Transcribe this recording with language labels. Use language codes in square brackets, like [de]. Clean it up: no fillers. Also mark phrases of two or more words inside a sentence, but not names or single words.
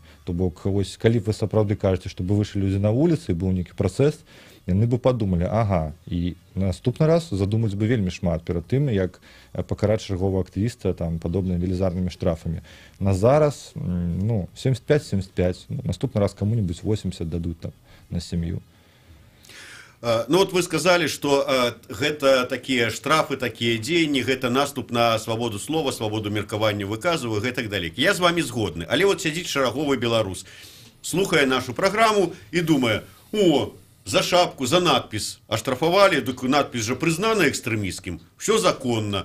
[be] То бок, вось, калі вы сапраўды кажаце, што бы выйшлі людзі на вуліцы, быў нейкі працэс, яны бы падумалі, ага, і наступны раз задумаць бы вельмі шмат перад тым, як пакараць чаргового актывіста там падобнымі велізарнымі штрафамі. На зараз, 75-75, наступны раз каму-нибудь 80 дадуць там на сям'ю. [ru] Ну вот вы сказали, что [be] гэта такія штрафы, такія дзеянні, гэта наступ на свабоду слова, свабоду меркавання выказваю, гэтак далей. Я з вами згодны, але вот сядзіць шараговы беларус, слухае нашу праграму і думае, за шапку, за надпіс аштрафавалі, дык надпіс жа прызнана экстрэмісцкім, все законна.